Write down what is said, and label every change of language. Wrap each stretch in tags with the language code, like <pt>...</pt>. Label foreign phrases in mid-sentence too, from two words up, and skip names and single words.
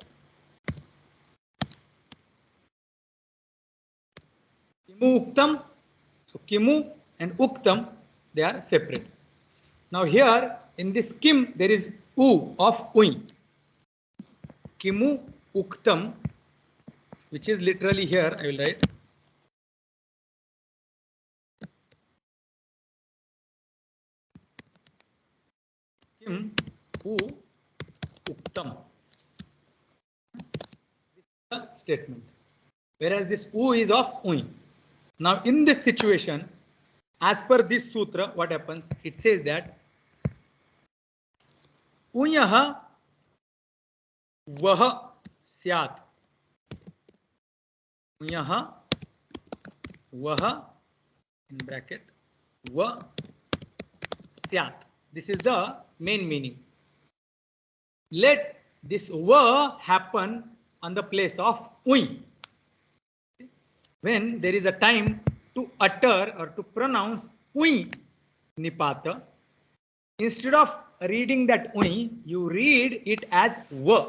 <sa>किमु उक्तम्.</sa> <en>So kimu and uktam, they are separate. Now here in this kim there is u of ui.</en> <sa>किमु उक्तम्,</sa> <en>which is literally here I will write.</en> <sa>किम् उ उक्तम्.</sa> <en>This is the statement. Whereas this u is of ui. Now in this situation, as per this sutra, what happens? It says that</en> <sa>उयः वः स्यात्. उयः वः</sa> <en>in bracket</en> <sa>वः स्यात्.</sa> <en>This is the main meaning. Let this vah happen on the place of ui. When there is a time to utter or to pronounce</en> <sa>उइ निपात,</sa> <en>instead of reading that ui, you read it as va.</en>